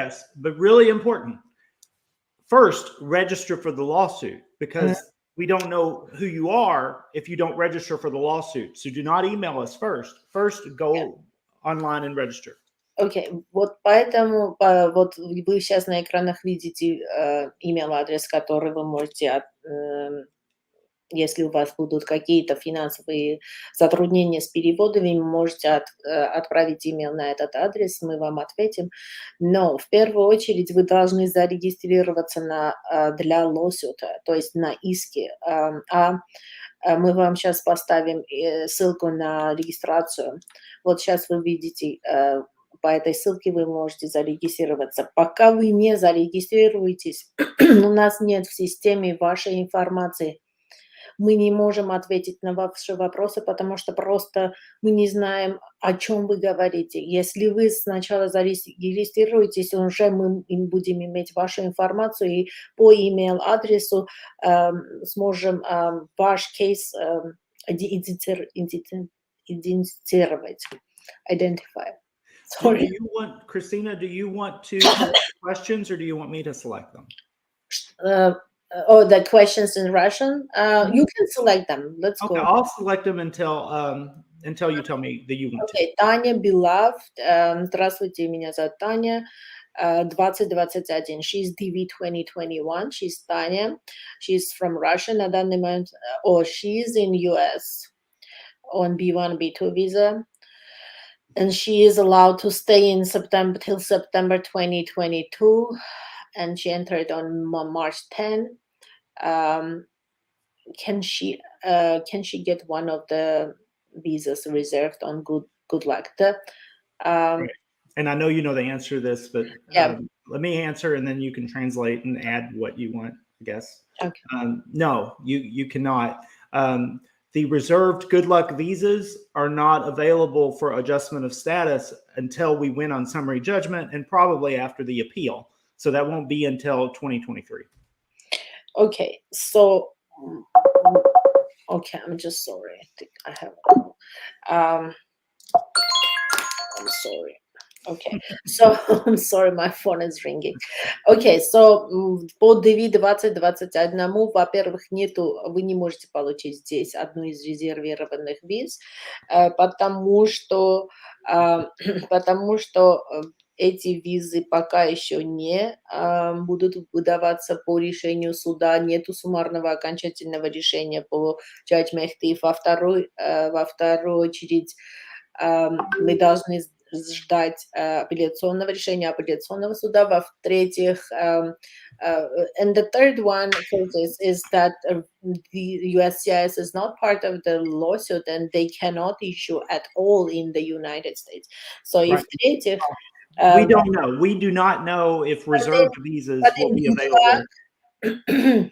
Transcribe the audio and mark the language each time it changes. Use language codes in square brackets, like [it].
[en] Yes, but really important. First, register for the lawsuit, because we don't know who you are if you don't register for the lawsuit. So do not email us first. First, go online and register. [ru] Окей, вот поэтому вот вы сейчас на экранах видите email-адрес, который вы можете, если у вас будут какие-то финансовые затруднения с переводами, вы можете отправить email на этот адрес, мы вам ответим. Но в первую очередь вы должны зарегистрироваться для lawsuit, то есть на иске. Мы вам сейчас поставим ссылку на регистрацию. Вот сейчас вы видите, по этой ссылке вы можете зарегистрироваться. Пока вы не зарегистрируетесь, у нас нет в системе вашей информации. Мы не можем ответить на ваши вопросы, потому что просто мы не знаем, о чем вы говорите. Если вы сначала зарегистрируетесь, уже мы будем иметь вашу информацию и по email-адресу сможем ваш кейс идентифицировать. [en] Identify. Sorry. Christina, do you want to select questions, or do you want me to select them? The questions in Russian. You can select them. Let's go. I'll select them until you tell me that you want to. [ru] Таня Beloved. Здравствуйте, меня зовут Таня. [en] 2021. She's DV 2021. She's Tanya. She's from Russia [ru] на данный момент. [en] She's in US on B1, B2 visa. And she is allowed to stay in till September 2022. And she entered on March 10. Can she get one of the visas reserved on good luck? Right. And I know you know the answer to this, but let me answer, and then you can translate and add what you want, I guess. Okay. No, you cannot. The reserved good luck visas are not available for adjustment of status until we win on summary judgment, and probably after the appeal. So that won't be until 2023. Okay, so I'm just sorry. I think I have sorry. Okay, so I'm sorry, my phone is ringing. [ru] Okay, so по DV 2021, во-первых, вы не можете получить здесь одну из резервированных виз, потому что эти визы пока еще не будут выдаваться по решению суда, нету суммарного окончательного решения по Judge Mehdi. Во вторую очередь мы должны ждать апелляционного решения апелляционного суда. Во-третьих, [en] and the third one for this is that the USCIS is not part of the lawsuit and they cannot issue at all in the United States. So if [ru] в-третьих, [en] we don't know. We do not know if reserved visas will be available.